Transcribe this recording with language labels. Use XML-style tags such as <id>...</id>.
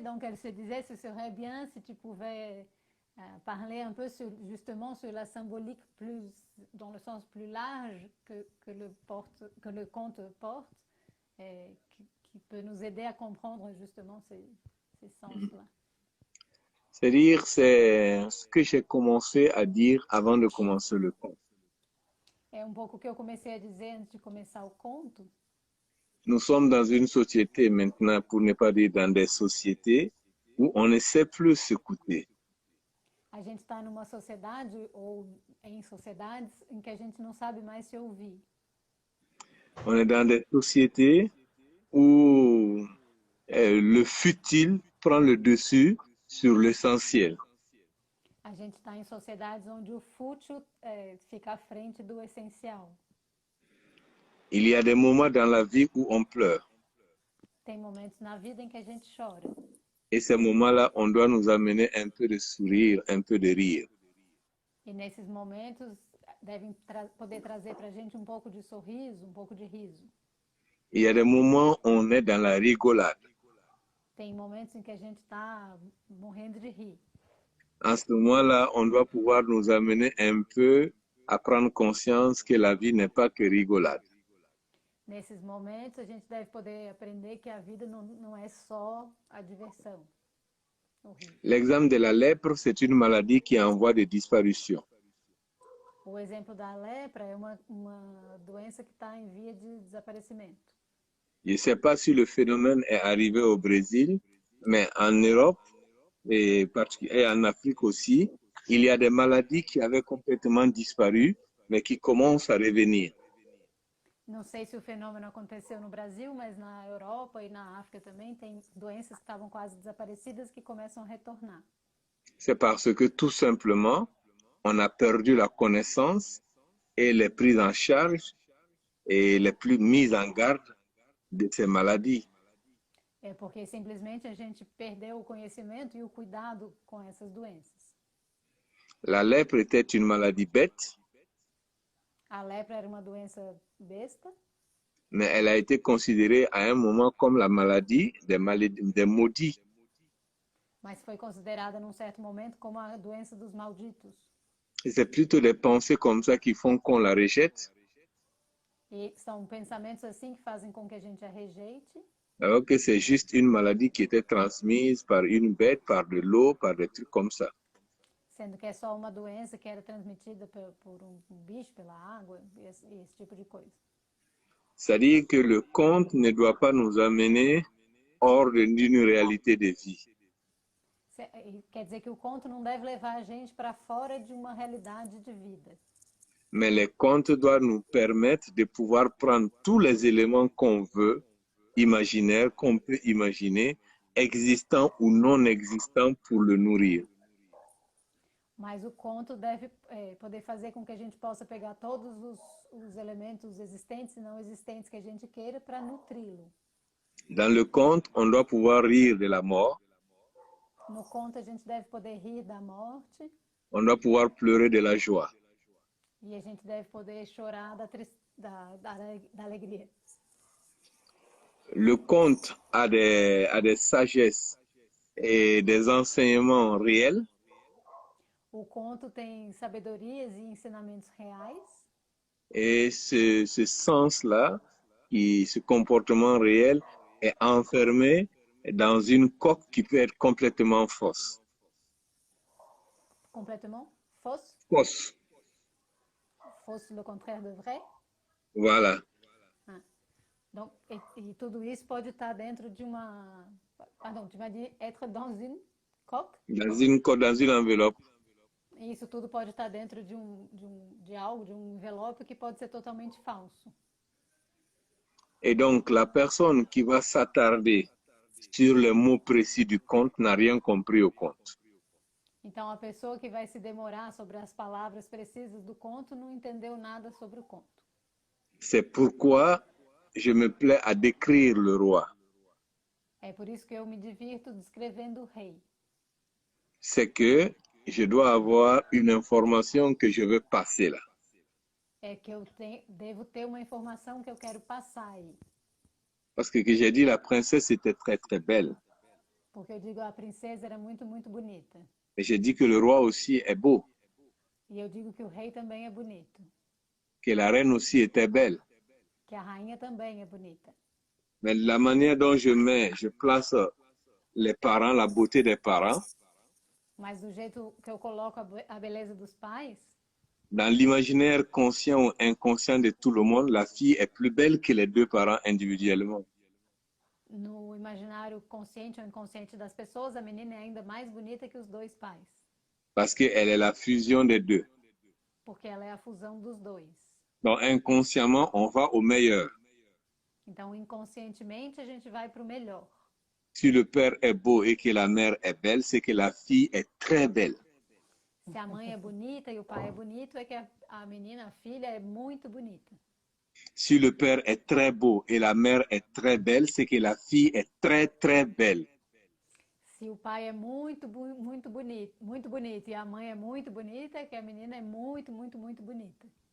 <fr>Donc elle se disait, ce serait bien si tu pouvais parler un peu justement sur la symbolique plus, dans le sens plus large que le conte porte, et qui peut nous aider à comprendre justement ces sens-là. C'est-à-dire, c'est ce que j'ai commencé à dire avant de commencer le conte.</fr> <pt>É um pouco o que eu comecei a dizer antes de começar o conto.</pt> <fr>Nous sommes dans une société maintenant, pour ne pas dire dans des sociétés, où on ne sait plus s'écouter.</fr> <pt>A gente está numa sociedade ou em sociedades em que a gente não sabe mais se ouvir.</pt> <fr>On est dans des sociétés où le futile prend le dessus sur l'essentiel.</fr> <pt>A gente está em sociedades onde o fútil fica à frente do essencial.</pt> <fr>Il y a des moments dans la vie où on pleure.</fr> <pt>Tem momentos na vida em que a gente chora.</pt> <fr>Et ces moments-là, on doit nous amener un peu de sourire, un peu de rire.</fr> <pt>E nesses momentos devem poder trazer para a gente um pouco de sorriso, um pouco de riso.</pt> <fr>Il y a des moments où on est dans la rigolade.</fr> <pt>Tem momentos em que a gente está morrendo de rir.</pt> <fr>En ce moment-là, on doit pouvoir nous amener un peu à prendre conscience que la vie n'est pas que rigolade.</fr> <pt>Nesses momentos, a gente deve poder aprender que a vida não é só a diversão. horrível.</pt> <fr>L'exemple de la lèpre, c'est une maladie qui est en voie de disparition.</fr> <pt>O exemplo da lepra é uma doença que está em via de desaparecimento.</pt> <fr>Je ne sais pas si le phénomène est arrivé au Brésil, mais en Europe et en Afrique aussi, il y a des maladies qui avaient complètement disparu, mais qui commencent à revenir.</fr> <pt>Não sei se o fenômeno aconteceu no Brasil, mas na Europa e na África também tem doenças que estavam quase desaparecidas que começam a retornar.</pt> <fr>C'est parce que tout simplement, on a perdu la connaissance et les prises en charge et les plus mises en garde de ces maladies.</fr> <pt>É porque simplesmente a gente perdeu o conhecimento e o cuidado com essas doenças.</pt> <fr>La lèpre était une maladie bête,</fr> <pt>A lepra era uma doença besta,</pt> <fr>mais elle a été considérée à un moment comme la maladie des maudits.</fr> <pt>mas foi considerada num certo momento como a doença dos malditos.</pt> <fr>Et c'est plutôt des pensées comme ça qui font qu'on la rejette,</fr> <pt>E são pensamentos assim que fazem com que a gente a rejeite,</pt> <fr>alors que c'est juste une maladie qui était transmise par une bête, par de l'eau, par des trucs comme ça.</fr> <pt>sendo que é só uma doença que era transmitida por um bicho, pela água, esse tipo de coisa.</pt> <fr>C'est-à-dire que le conte ne doit pas nous amener hors d'une réalité de vie.</fr> <pt>Quer dizer que o conto não deve levar a gente para fora de uma realidade de vida.</pt> <fr>Mais les contes doivent nous permettre de pouvoir prendre tous les éléments qu'on veut, imaginaires, qu'on peut imaginer, existants ou non existants pour le nourrir.</fr> <pt>Mas o conto deve poder fazer com que a gente possa pegar todos os elementos existentes e não existentes que a gente queira para nutri-lo.</pt> <fr>Dans le conte, on doit pouvoir rire de la mort,</fr> <pt>No conto a gente deve poder rir da morte</pt> <fr>on doit pouvoir pleurer de la joie.</fr> <pt>e a gente deve poder chorar da alegria.</pt> <fr>Le conte a des sagesses et des enseignements réels,</fr> <pt>O conto tem sabedorias e ensinamentos reais,</pt> <fr>et ce sens-là, ce comportement réel, est enfermé dans une coque qui peut être complètement fausse.</fr> <pt>completamente</pt> <fr>fausse. Fausse, Fausse le contraire de vrai. voilà.</fr> <pt>Donc, e tudo isso pode estar dentro de uma...</pt> <fr>Pardon, tu m'as dit être dans une coque. Dans une enveloppe.</fr> <pt>E isso tudo pode estar dentro de algo, de um envelope que pode ser totalmente falso.</pt> <fr>Et donc, la personne qui va s'attarder sur les mots précis du conte n'a rien compris au conte.</fr> <pt>Então, a pessoa que vai se demorar sobre as palavras precisas do conto não entendeu nada sobre o conto.</pt> <fr>C'est pourquoi je me plais à décrire le roi.</fr> <pt>É por isso que eu me divirto descrevendo o rei.</pt> <fr>C'est que je dois avoir une information que je veux passer là.</fr> <pt>É que eu devo ter uma informação que eu quero passar aí.</pt> <fr>Parce que j'ai dit, la princesse était très très belle.</fr> <pt>Porque eu digo, a princesa era muito, muito bonita.</pt> <fr>Et j'ai dit que le roi aussi est beau,</fr> <pt>E eu digo que o rei também é bonito.</pt> <fr>que la reine aussi était belle.</fr> <pt>Que a rainha também é bonita.</pt> <fr>Mais la manière dont je place les parents, la beauté des parents,</fr> <pt>Mas do jeito que eu coloco a beleza dos pais,</pt> <fr>dans l'imaginaire conscient ou inconscient de tout le monde, la fille est plus belle que les deux parents individuellement.</fr> <pt>no imaginário consciente ou inconsciente das pessoas, a menina é ainda mais bonita que os dois pais.</pt> <fr>Parce qu'elle est la fusion des deux.</fr> <pt>Porque ela é a fusão dos dois.</pt> <fr>Donc inconsciemment, on va au meilleur.</fr> <pt>Então, inconscientemente, a gente vai para o melhor.</pt> <fr>Si le père est beau et que la mère est belle, c'est que la fille est très belle.</fr> <pt>Se a mãe é bonita e o pai é bonito, é que a menina, a filha, é muito bonita.</pt> <fr>Si le père est très beau et la mère est très belle, c'est que la fille est très très belle.</fr> <pt>Se o pai é muito bonito e a mãe é muito bonita, é que a menina é muito, muito, muito bonita.</pt>